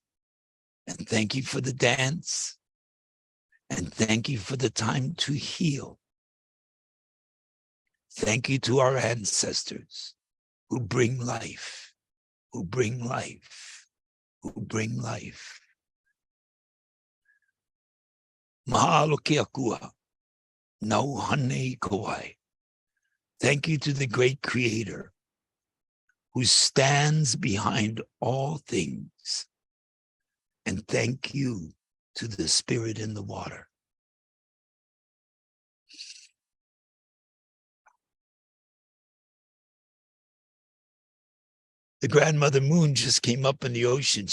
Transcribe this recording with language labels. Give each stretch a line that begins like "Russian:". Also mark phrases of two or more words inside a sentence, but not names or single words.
English: And thank you for the dance. And thank you for the time to heal. Thank you to our ancestors who bring life, who bring life, who bring life.
Hawaiian: Mahalo ke akua, nau hane I kawai.
English: Thank you to the great Creator who stands behind all things. And thank you to the Spirit in the water. The Grandmother Moon just came up in the ocean.